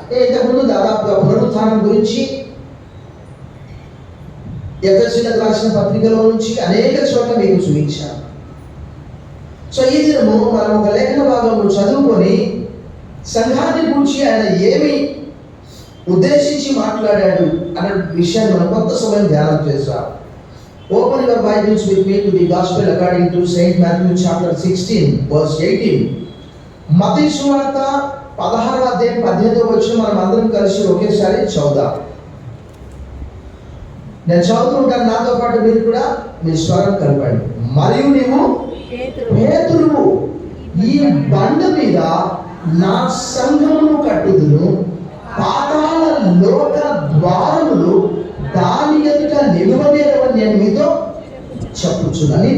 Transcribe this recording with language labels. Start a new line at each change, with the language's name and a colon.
Telugu: ఇంతకుముందు దాదాపుగా పునరుత్థానం గురించి ఎఫెసీయులకు రాసిన పత్రికలో నుంచి అనేక చోట్ల మీకు చూపించాను. సో ఈ దినము మనం ఒక లేఖన భాగంలో చదువుకొని సంఘాన్ని గురించి ఆయన ఏమి ఉద్దేశించి మాట్లాడాడు అనే విషయాన్ని మనం కొంత సమయం ధ్యానం చేస్తాం.
English: Open your Bibles with me to the Gospel according to Saint Matthew chapter 16 verse 18.
Telugu: మత్తయి సువార్త 16వ అధ్యాయం 18వ వచనం మనం అందరం కలిసి ఒకేసారి చదువుదాం. నేను చదువుతుంటాను, నాతో పాటు మీరు కూడా మీ స్వరం కలపండి. మరియు నీవు పేతురువు, ఈ బండ మీద నా సంఘమును కట్టుదును, పాతాళ లోక ద్వారములు దాని ఎదుట నిలవలేరని నేను నీతో చెప్పుచున్నా.